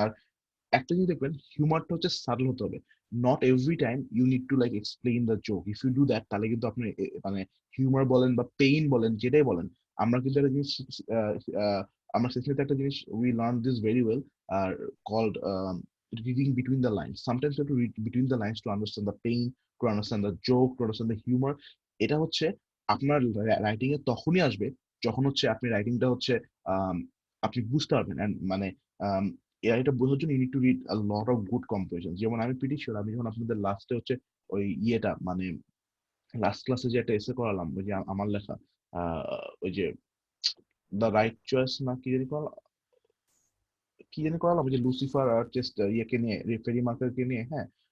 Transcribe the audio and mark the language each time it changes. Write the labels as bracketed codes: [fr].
[bn] আর একটা জিনিস দেখবেন, হিউমারটা হচ্ছে সাটল হতে হবে, [en] Not every time you need to like explain the joke. If you do that, [bn] তাহলে কিন্তু আপনি মানে হিউমার বলেন বা পেইন বলেন, যেটাই বলেন, আমরা কিন্তু একটা জিনিস আমরা সেখানে একটা জিনিস [en] We learn this very well, are called reading between the lines. Sometimes you have to read between the lines to understand the pain, to understand the joke, to understand the humor. [bn] এটা হচ্ছে আপনার writing এ তখনই আসবে যখন হচ্ছে আপনি রাইটিংটা হচ্ছে আম, আপনি বুঝতে পারবেন। [en] And [bn] মানে এটা বোঝার জন্য [en] You need to read a lot of good composition. [bn] যেমন আমি প্রিটি শিওর, আমি যখন আপনাদের লাস্টে হচ্ছে ওই ইয়েটা মানে লাস্ট ক্লাসে যে একটা এসে করালাম, ওই যে আমার লেখা ওই যে দ্য রাইট চয়েস না কি জানি করালাম, ওই যে লুসিফার আর চেস্ট ইয়েকে নিয়ে, ফেরি মার্কারকে নিয়ে, হ্যাঁ।